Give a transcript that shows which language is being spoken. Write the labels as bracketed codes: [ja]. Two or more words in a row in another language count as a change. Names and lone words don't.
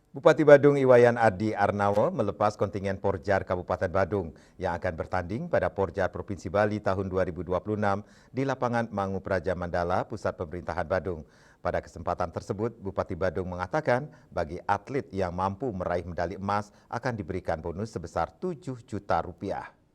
[id] Bupati Badung Iwayan Adi Arnawo melepas kontingen Porjar Kabupaten Badung yang akan bertanding pada Porjar Provinsi Bali tahun 2026 di lapangan Mangu Praja Mandala, Pusat Pemerintahan Badung. Pada kesempatan tersebut, Bupati Badung mengatakan bagi atlet yang mampu meraih medali emas akan diberikan bonus sebesar 7 juta rupiah.